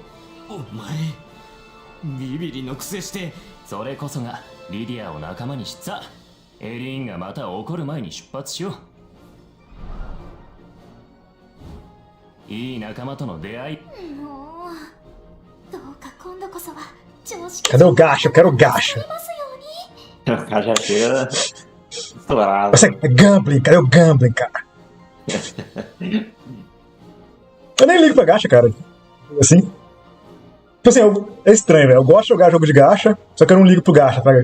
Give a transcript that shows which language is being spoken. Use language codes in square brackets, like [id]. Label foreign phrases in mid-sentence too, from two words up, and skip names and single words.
[ja] お前ビビリのくせして。それこそがリディアを仲間にしさ。エリーンがまた怒る前に出発しよう。いい仲間との出会い。もうどうか今度こそは常識 [pt] Cadê o gacha? Eu quero o gacha. O cara já chega estourado. Mas é gambling, cadê o gambling, cara? Eu nem ligo pra gacha, cara. Assim. Tipo assim, é estranho, velho. Eu gosto de jogar jogo de gacha, só que eu não ligo pro gacha, tá?